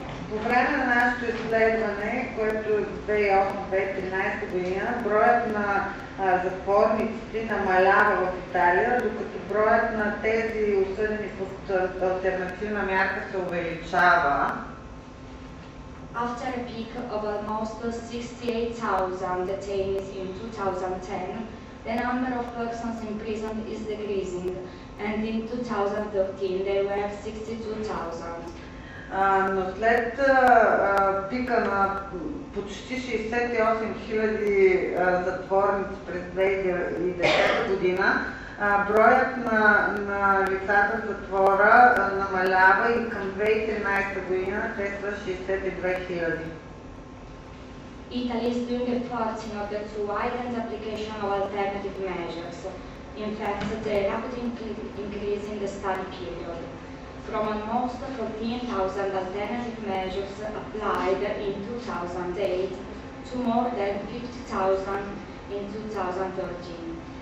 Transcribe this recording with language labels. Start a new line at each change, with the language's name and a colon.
Bulgarian: По време на нашето изследване, което е 2008-2013 година, броят на затворниците намалява в Италия, докато броят на тези осъдени под алтернативна мярка се увеличава.
English: After a peak of almost 68,000 detainees in 2010, the number of persons imprisoned is decreasing, and in 2013 there were 62,000.
Bulgarian: Но след пика на почти 68 000 затворници през 2010 година, броят на лицата в затвора намалява и към 2013 година те са 62 000.
English: Italy is doing efforts in order to widen the application of alternative measures. In fact, the rapid increase in the study period, from almost 14,000 alternative measures applied in 2008 to more than 50,000 in 2013.